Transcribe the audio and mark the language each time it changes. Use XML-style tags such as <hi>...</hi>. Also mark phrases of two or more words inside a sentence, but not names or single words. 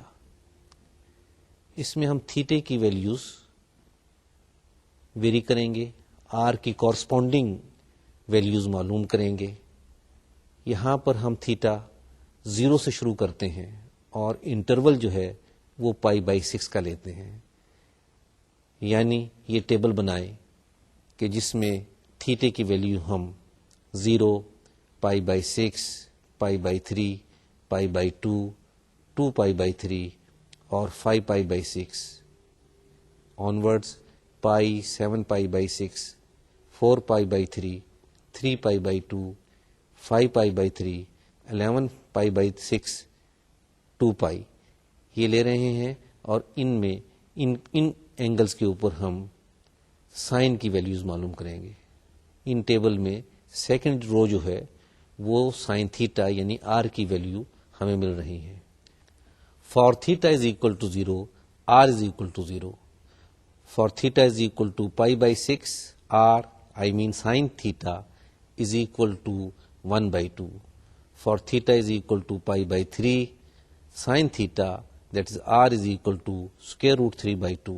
<ur>اس میں ہم تھیٹے کی</ur> <en>values vary</en> <ur>کریں گے، آر کی</ur> <en>corresponding values</en> <ur>معلوم کریں گے۔ یہاں پر ہم تھیٹا 0 سے شروع کرتے ہیں اور انٹرول جو ہے وہ π/6 کا لیتے ہیں، یعنی یہ ٹیبل بنائیں کہ جس میں تھیٹے کی ویلیو ہم 0، π/6، π/3، π/2، 2π/3 اور 5π/6 آنورڈز، π، 7π/6، 4π/3، 3π/2، 5π/3، 11π/6، 2π یہ لے رہے ہیں، اور ان میں ان اینگلز کے اوپر ہم سائن کی ویلیوز معلوم کریں گے۔ ان ٹیبل میں</ur> <en>second row</en> <ur>جو ہے وہ</ur> <en>sine theta</en> <ur>یعنی آر کی ویلیو ہمیں مل رہی ہے۔</ur> <en>for theta is equal to 0, r is equal to 0, For theta is equal to pi by 6, r, I mean sin theta, is equal to 1 by 2. For theta is equal to pi by 3, sin theta, that is r, is equal to square root 3 by 2.</en>